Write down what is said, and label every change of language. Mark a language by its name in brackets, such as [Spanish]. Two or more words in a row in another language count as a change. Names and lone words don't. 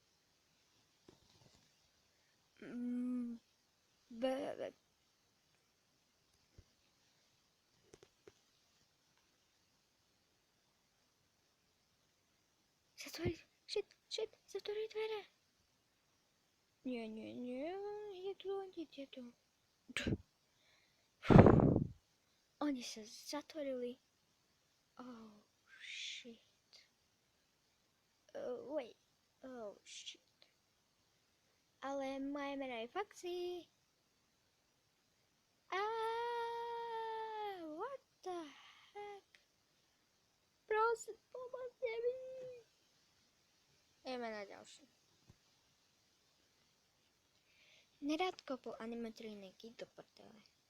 [Slovak] Zatvoriť dvere. Nie, je tu. Oni sa zatvorili. [English] Oh, shit. Wait. Oh, shit. [Slovak] Ale moje meno je Foxy. [English] What the heck? [Slovak] Prosím, pomôžte mi. Ideme na ďalší. Nerád kopol animatroniky do prdele.